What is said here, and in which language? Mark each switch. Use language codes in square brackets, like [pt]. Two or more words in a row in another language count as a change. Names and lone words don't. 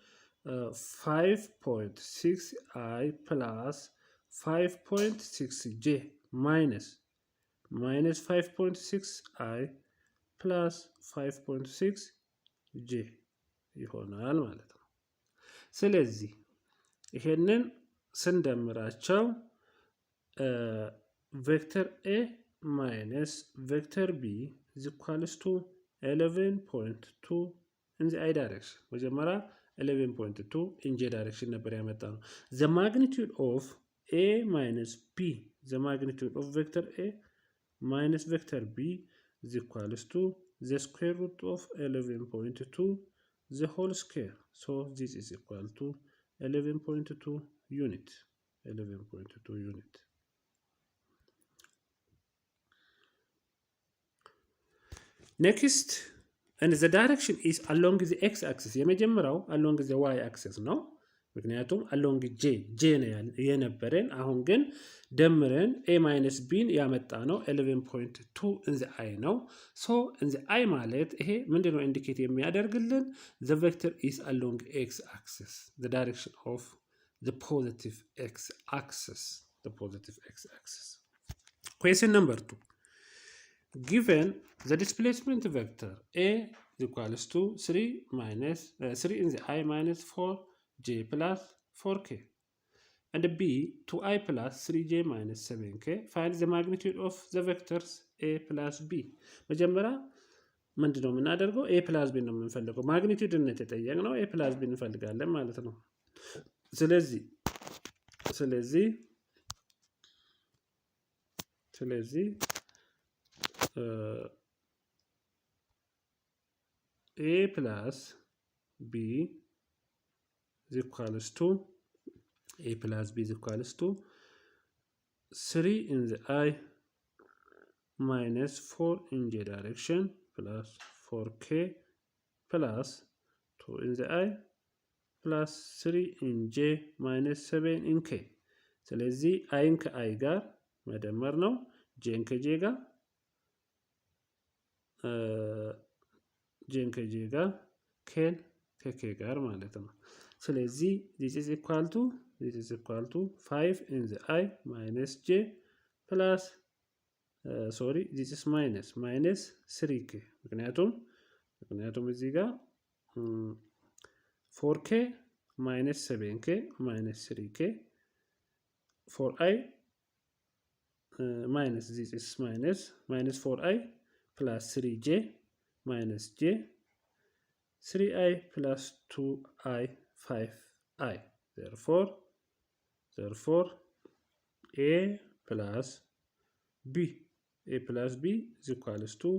[en] 5.6i plus 5.6j minus 5.6i plus 5.6j [am] ይሆናል ማለት ነው ስለዚህ ይሄንን ስንደምራቸው [en] vector a minus vector b is equals to 11.2 in the I direction መጀመሪያ 11.2 in j direction [am] ነበር ያመጣነው [en] the magnitude of a minus b the magnitude of vector a minus vector b is equals to the square root of 11.2 the whole square so this is equal to 11.2 unit next and the direction is along the x axis የመጀመሪያው along the y axis [am] ነው ምክንያቱም [en] along j [am] ነው የነበረን አሁን ግን ደምረን [en] a minus b [am] ያመጣ ነው [en] 11.2 in the i ነው so in the i [am] ማለት ይሄ ምንድነው ኢንዲኬት የሚያደርግልን [en] the vector is along x axis the direction of the positive x axis question number 2 given the displacement vector a equals to 3 in the I minus 4j plus 4k and b 2i plus 3j minus 7k find the magnitude of the vectors a plus b [am] መጀመሪያ ምንድነው የምናደርገው [en] a plus b [am] ነው የምንፈልገው ማግኒቲዩድ ነው የተጠየቅነው [en] a plus b [am] እንፈልጋለን ማለት ነው ስለዚህ [en] a plus b is equals to 3 in the I minus 4 in j direction plus 4k plus 2 in the I plus 3 in j minus 7 in k [am] ስለዚህ አይን ከአይ ጋር መደመር ነው ጄን ከጄ ጋር ኬን ከኬ ጋር ማለት ነው ስለዚህ [en] this is equal to 5 in the I minus j plus this is minus 3k [am] ምክንያቱም እዚህ ጋር [en] 4k minus 7k minus 3k 4i minus this is minus 4i plus 3j minus j 3i plus 2i 5i therefore a plus b is equals to